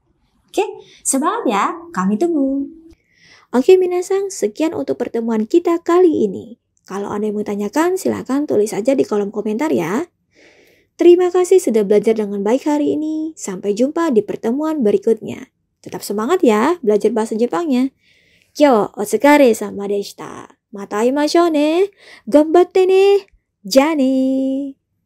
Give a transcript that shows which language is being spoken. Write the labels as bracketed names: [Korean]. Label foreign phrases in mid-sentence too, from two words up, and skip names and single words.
[Indonesian] Oke, semangat ya, kami tunggu. Oke minasan, sekian untuk pertemuan kita kali ini. Kalau ada yang mau tanyakan, silakan tulis aja di kolom komentar ya. Terima kasih sudah belajar dengan baik hari ini. Sampai jumpa di pertemuan berikutnya. Tetap semangat ya belajar bahasa Jepangnya. [Japanese] 今日お疲れさまでした. また会いましょうね。頑張ってね。じゃね.